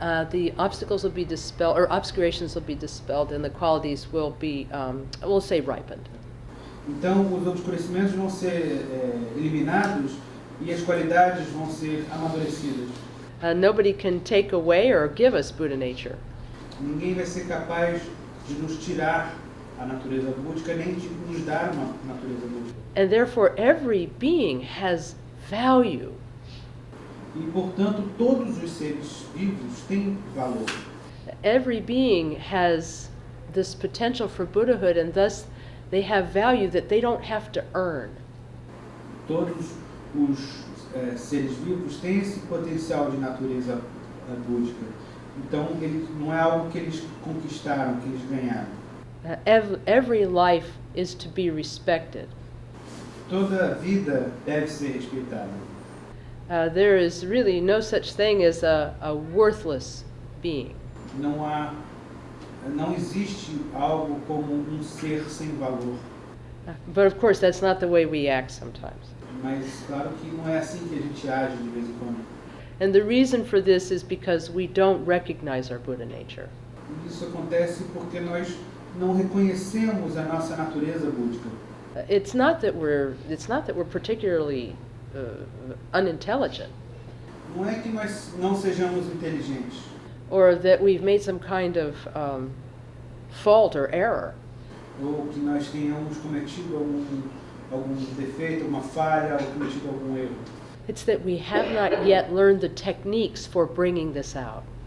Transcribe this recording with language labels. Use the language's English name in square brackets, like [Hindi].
[English] The obstacles will be dispelled, or obscurations will be dispelled, and the qualities will be, we'll say, ripened. [Portuguese] Então, os obscurecimentos vão ser eliminados e as qualidades vão ser amadurecidas. [English] Nobody can take away or give us Buddha nature. [Portuguese] Ninguém vai ser capaz de nos tirar a natureza búdica, nem de nos dar uma natureza búdica. [English] And therefore, every being has value. [Portuguese] E, portanto, todos os seres vivos têm valor. [English] Every being has this potential for Buddhahood, and thus they have value that they don't have to earn. [Portuguese] Todos os seres vivos têm esse potencial de natureza búdica. Então, não é algo que eles conquistaram, que eles ganharam. [English] Every life is to be respected. [Portuguese] Toda vida deve ser respeitada. [English] There is really no such thing as a worthless being. [Portuguese] Não existe algo como um ser sem valor. [English] But of course, that's not the way we act sometimes. [Portuguese] Mas claro que não é assim que a gente age de vez em quando. [English] And the reason for this is because we don't recognize our Buddha nature. [Portuguese] Isso acontece porque nós não reconhecemos a nossa natureza búdica. [English] It's not that we're particularly unintelligent, [Portuguese] Não é que nós não sejamos inteligentes, [English] or that we've made some kind of fault or error. [Portuguese] ou que nós tenhamos cometido algum defeito, uma falha, ou cometido algum erro. [English] It's that we have not yet learned the techniques for bringing this out.